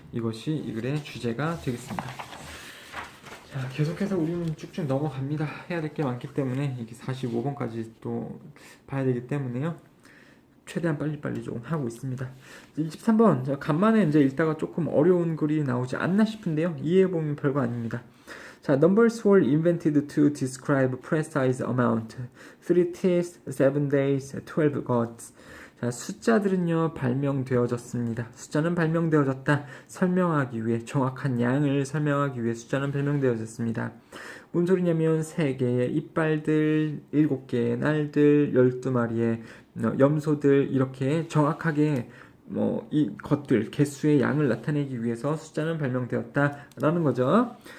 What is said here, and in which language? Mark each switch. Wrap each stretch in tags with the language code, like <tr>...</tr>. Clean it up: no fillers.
<ko>이것이 이 글의 주제가 되겠습니다. 자, 계속해서 우리는 쭉쭉 넘어갑니다. 해야 될 게 많기 때문에 이게 45번까지 또 봐야 되기 때문에요. 최대한 빨리빨리 좀 하고 있습니다. 23번 간만에 이제 읽다가 조금 어려운 글이 나오지 않나 싶은데요. 이해해보면 별거 아닙니다.</ko> <en>자, numbers were invented to describe precise amount. 3 teeth, 7 days, 12 gods.</en> <ko>자, 숫자들은요 발명되어졌습니다. 숫자는 발명되어졌다. 설명하기 위해 정확한 양을 설명하기 위해 숫자는 발명되어졌습니다. 뭔 소리냐면 3개의 이빨들, 7개의 날들, 12마리의 염소들 이렇게 정확하게 이 것들 개수의 양을 나타내기 위해서 숫자는 발명되었다라는 거죠.</ko>